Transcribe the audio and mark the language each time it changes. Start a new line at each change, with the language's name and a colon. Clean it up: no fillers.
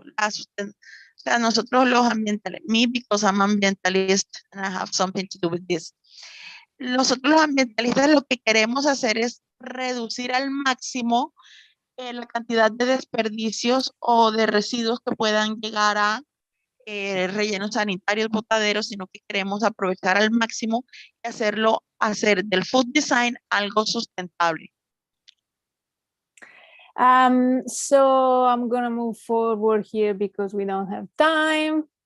Spanish: O sea, nosotros los ambientalistas,
English: me, because I'm ambientalist and I have something to do with this.
Spanish: Nosotros los ambientalistas lo que queremos hacer es reducir al máximo la cantidad de desperdicios o de residuos que puedan llegar a rellenos sanitarios, botaderos, sino que queremos aprovechar al máximo y hacer del food design algo sustentable.
English: So I'm going to move forward here because we don't have time.